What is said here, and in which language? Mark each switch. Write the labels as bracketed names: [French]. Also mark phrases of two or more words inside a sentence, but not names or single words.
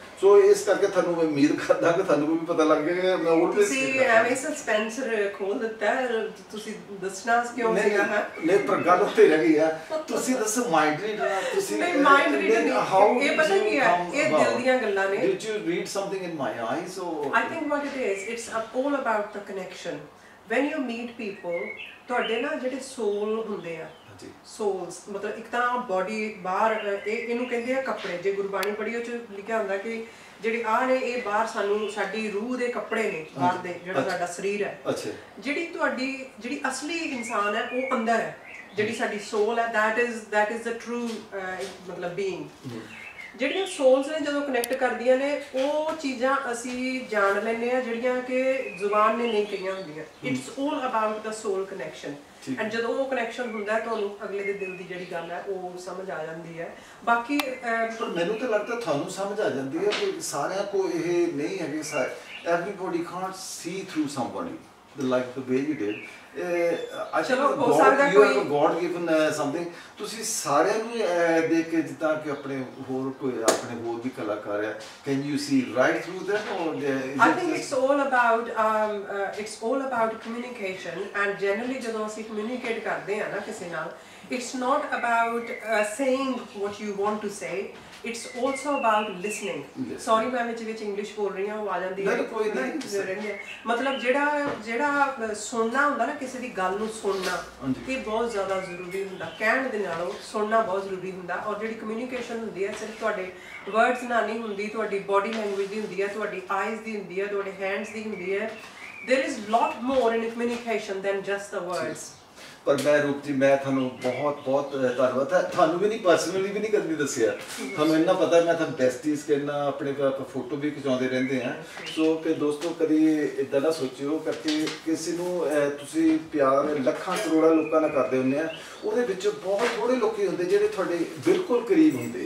[Punjabi] ਸੋ ਇਸ ਕਰਕੇ ਤੁਹਾਨੂੰ ਮੈਂ ਉਮੀਦ ਕਰਦਾ ਕਿ ਤੁਹਾਨੂੰ ਵੀ ਪਤਾ ਲੱਗ ਜਾਏਗਾ। ਮੈਂ ਆਲਵੇਸ ਤੁਸੀਂ ਐਵੇਂ ਸਸਪੈਂਸ ਖੋਲ ਦਿੱਤਾ, ਤੁਸੀਂ ਦੱਸਣਾ ਕਿਉਂ ਸੀਗਾ? ਨਹੀਂ ਪਰ ਗੱਲ ਉੱਤੇ ਰਹਿ ਗਈ ਆ। ਤੁਸੀਂ ਦੱਸੋ [English] mind read [Punjabi] ਆ ਤੁਸੀਂ? ਨਹੀਂ [English] mind read [Punjabi] ਨਹੀਂ, ਇਹ ਪਤਾ ਕੀ ਹੈ, ਇਹ ਦਿਲ ਦੀਆਂ ਗੱਲਾਂ ਨੇ। [English] Did you read something in my eyes or? I think what it is, it's all about the connection. When you meet people, [Punjabi] ਤੁਹਾਡੇ ਨਾ ਜਿਹੜੇ ਸੋਲ ਹੁੰਦੇ ਆ, ਸੋਲਸ ਮਤਲਬ ਇੱਕ ਤਾਂ ਬੋਡੀ ਬਾਹਰ, ਇਹਨੂੰ ਕਹਿੰਦੇ ਆ ਕੱਪੜੇ। ਜੇ ਗੁਰਬਾਣੀ ਪੜ੍ਹੀ ਉਹ 'ਚ ਲਿਖਿਆ ਹੁੰਦਾ ਕਿ ਜਿਹੜੇ ਆਹ ਨੇ ਇਹ ਬਾਹਰ ਸਾਨੂੰ ਸਾਡੀ ਰੂਹ ਦੇ ਕੱਪੜੇ ਨੇ ਬਾਹਰ ਦੇ, ਜਿਹੜਾ ਸਾਡਾ ਸਰੀਰ ਹੈ। ਜਿਹੜੀ ਤੁਹਾਡੀ ਜਿਹੜੀ ਅਸਲੀ ਇਨਸਾਨ ਹੈ ਉਹ ਅੰਦਰ ਹੈ, ਜਿਹੜੀ ਸਾਡੀ ਸੋਲ ਹੈ, [English] that is the true ਮਤਲਬ ਬੀਇੰਗ। [Punjabi] ਜਿਹੜੀਆਂ ਸੋਲਸ ਨੇ ਜਦੋਂ ਕਨੈਕਟ ਕਰਦੀਆਂ ਨੇ ਉਹ ਚੀਜ਼ਾਂ ਅਸੀਂ ਜਾਣ ਲੈਂਦੇ ਆ ਜਿਹੜੀਆਂ ਕਿ ਜ਼ੁਬਾਨ ਨੇ ਨਹੀਂ ਕਹੀਆਂ ਹੁੰਦੀਆਂ। [English] it's all about the soul connection. [Punjabi] ਐਂਡ ਜਦੋਂ ਉਹ ਕਨੈਕਸ਼ਨ ਹੁੰਦਾ ਤੁਹਾਨੂੰ ਅਗਲੇ ਦੇ ਦਿਲ ਦੀ ਜਿਹੜੀ ਗੱਲ ਹੈ ਉਹ ਸਮਝ ਆ ਜਾਂਦੀ ਹੈ। ਬਾਕੀ ਪਰ ਮੈਨੂੰ ਤਾਂ ਲੱਗਦਾ ਤੁਹਾਨੂੰ ਸਮਝ ਆ ਜਾਂਦੀ ਹੈ ਕਿ ਸਾਰਿਆਂ ਕੋ ਇਹ ਨਹੀਂ ਹੈਗੇ, [English] everybody can't see through somebody like the way you did. I think you have a God given something. [Punjabi] ਤੁਸੀਂ ਸਾਰਿਆਂ ਨੂੰ ਦੇਖ ਕੇ ਜਿੱਦਾਂ ਕਿ ਆਪਣੇ ਹੋਰ ਵੀ ਕਲਾਕਾਰ ਆ, [English] can you see right through them or I think it's all about communication. And generally [Punjabi] ਜਦੋਂ ਅਸੀਂ communicate ਕਰਦੇ ਆ ਨਾ ਕਿਸੇ ਨਾਲ, [English] it's not about saying what you want to say. It's also about listening. [Punjabi] Sorry ਮੈਂ ਵਿੱਚ ਇੰਗਲਿਸ਼ ਬੋਲ ਰਹੀ ਹਾਂ, ਉਹ ਆ ਜਾਂਦੀ ਹੈ। ਮਤਲਬ ਜਿਹੜਾ ਸੁਣਨਾ ਹੁੰਦਾ ਨਾ, ਕਿਸੇ ਦੀ ਗੱਲ ਨੂੰ ਸੁਣਨਾ, ਇਹ ਬਹੁਤ ਜ਼ਿਆਦਾ ਜ਼ਰੂਰੀ ਹੁੰਦਾ। ਕਹਿਣ ਦੇ ਨਾਲੋਂ ਸੁਣਨਾ ਬਹੁਤ ਜ਼ਰੂਰੀ ਹੁੰਦਾ। ਔਰ ਜਿਹੜੀ ਕਮਿਊਨੀਕੇਸ਼ਨ ਹੁੰਦੀ ਹੈ ਸਿਰਫ ਤੁਹਾਡੇ ਵਰਡਸ ਨਾਲ ਨਹੀਂ ਹੁੰਦੀ, ਤੁਹਾਡੀ [English] body language [Punjabi] ਦੀ ਹੁੰਦੀ ਹੈ, ਤੁਹਾਡੀ ਆਈਜ਼ ਦੀ ਹੁੰਦੀ ਹੈ, ਤੁਹਾਡੇ ਹੈਂਡਸ ਦੀ ਹੁੰਦੀ ਹੈ। [English] There is lot more in communication than just the words. [Punjabi] ਪਰ ਮੈਂ ਰੂਪ ਜੀ ਮੈਂ ਤੁਹਾਨੂੰ ਬਹੁਤ ਬਹੁਤ ਧੰਨਵਾਦ ਹੈ। ਤੁਹਾਨੂੰ ਵੀ ਨਹੀਂ ਪਰਸਨਲੀ ਵੀ ਨਹੀਂ ਕਦੀ ਦੱਸਿਆ, ਤੁਹਾਨੂੰ ਇੰਨਾ ਪਤਾ ਮੈਂ ਤੁਹਾਨੂੰ ਬੈਸਟੀਜ਼ ਕਹਿੰਦਾ, ਆਪਣੇ ਫੋਟੋ ਵੀ ਖਿਚਾਉਂਦੇ ਰਹਿੰਦੇ ਹਾਂ। ਸੋ ਕਿ ਦੋਸਤੋ ਕਦੀ ਇੱਦਾਂ ਨਾ ਸੋਚਿਓ ਕਰਕੇ ਕਿਸੇ ਨੂੰ ਤੁਸੀਂ ਪਿਆਰ ਲੱਖਾਂ ਕਰੋੜਾਂ ਲੋਕਾਂ ਨਾਲ ਕਰਦੇ ਹੁੰਦੇ ਆ, ਉਹਦੇ ਵਿੱਚ ਬਹੁਤ ਥੋੜ੍ਹੇ ਲੋਕ ਹੁੰਦੇ ਜਿਹੜੇ ਤੁਹਾਡੇ ਬਿਲਕੁਲ ਕਰੀਬ ਹੁੰਦੇ ਆ।